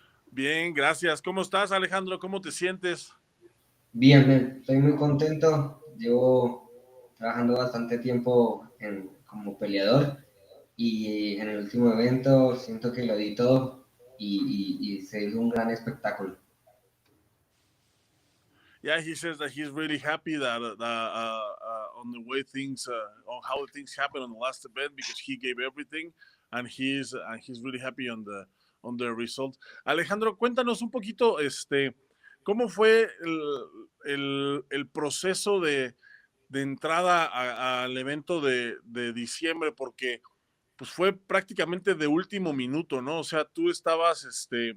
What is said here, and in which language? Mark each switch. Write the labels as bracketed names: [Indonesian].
[Spanish] Bien, gracias. ¿Cómo estás, Alejandro? ¿Cómo te sientes? Bien, estoy muy contento. Llevo trabajando bastante tiempo como peleador y en el último evento siento que lo di todo y se hizo un gran espectáculo. [English] Yeah, he says that he's really happy that on the way things, on how things happened on the last event because he gave everything, and he's really happy on the result. [Spanish] Alejandro, cuéntanos un poquito, cómo fue el proceso de entrada al evento de diciembre, porque pues fue prácticamente de último minuto, ¿no? O sea, tú estabas,